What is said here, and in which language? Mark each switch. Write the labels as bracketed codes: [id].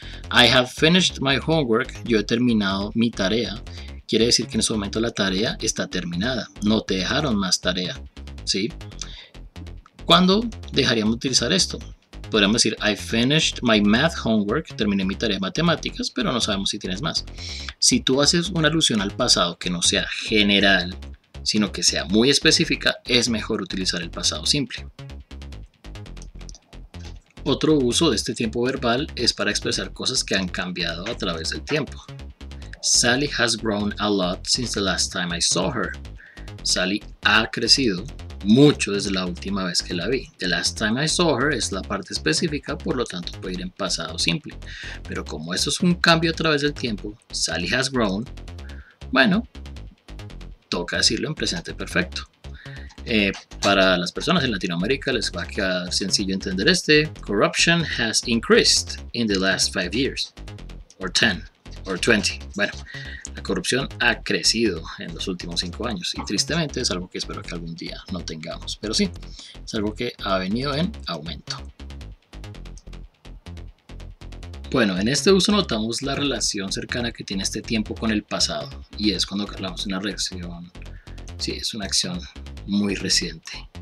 [en] I have finished my homework. [es] Yo he terminado mi tarea. Quiere decir que en ese momento la tarea está terminada. No te dejaron más tarea. ¿Sí? ¿Cuándo dejaríamos de utilizar esto? Podríamos decir [en] I finished my math homework, [es] terminé mi tarea de matemáticas, pero no sabemos si tienes más. Si tú haces una alusión al pasado que no sea general, sino que sea muy específica, es mejor utilizar el pasado simple. Otro uso de este tiempo verbal es para expresar cosas que han cambiado a través del tiempo. [en] Sally has grown a lot since the last time I saw her. [es] Sally ha crecido mucho desde la última vez que la vi. [en] The last time I saw her [es] es la parte específica, por lo tanto puede ir en pasado simple. Pero como esto es un cambio a través del tiempo, [en] Sally has grown, [es] bueno, toca decirlo en presente perfecto. Para las personas en Latinoamérica les va a quedar sencillo entender este. [en] Corruption has increased in the last 5 years. Or 10. Or 20. [es] Bueno, la corrupción ha crecido en los últimos 5 años y tristemente es algo que espero que algún día no tengamos. Pero sí, es algo que ha venido en aumento. Bueno, en este uso notamos la relación cercana que tiene este tiempo con el pasado, y es cuando hablamos de una reacción, sí, es una acción muy reciente.